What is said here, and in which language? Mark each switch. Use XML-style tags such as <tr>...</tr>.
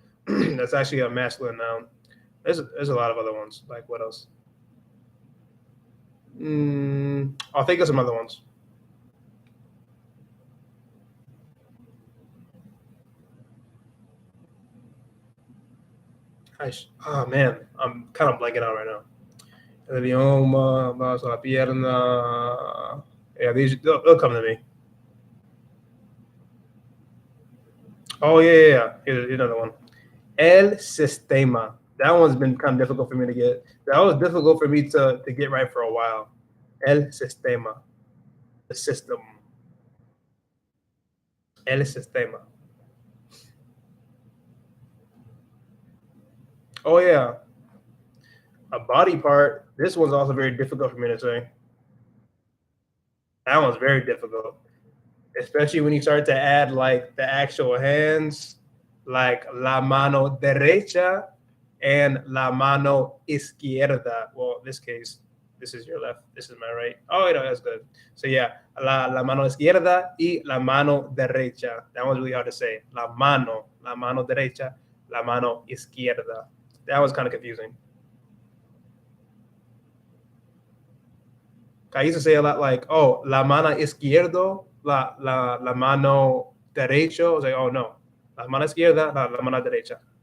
<en>That's actually a masculine noun. There's a lot of other ones. Like what else? I'll think of some other ones. Oh man, I'm kind of blanking out right now.</en> <es>El idioma, vamos a la pierna.</es> <en>Yeah, they'll come to me. Oh yeah. Here's another one.</en> <es>El sistema.</es> <en>That one's been kind of difficult for me to get. That was difficult for me to get right for a while.</en> <es>El sistema.</es> <en>The system.</en> <es>El sistema.</es> <en>Oh yeah. A body part. This one's also very difficult for me to say. That one's very difficult, especially when you start to add like the actual hands, like</en> <es>la mano derecha</es> <en>and</en> <es>la mano izquierda.</es> <en>Well, in this case, this is your left, this is my right. Oh, no, that's good. So yeah,</en> <es>la mano izquierda y la mano derecha.</es> <en>That one's really hard to say.</en> <es>La mano derecha, la mano izquierda.</es> <en>That was kind of confusing. I used to say a lot like, oh,</en> <es>la mano izquierdo, la mano derecho.</es> <en>I was like, oh no,</en> <es>la mano izquierda, la mano derecha.</es>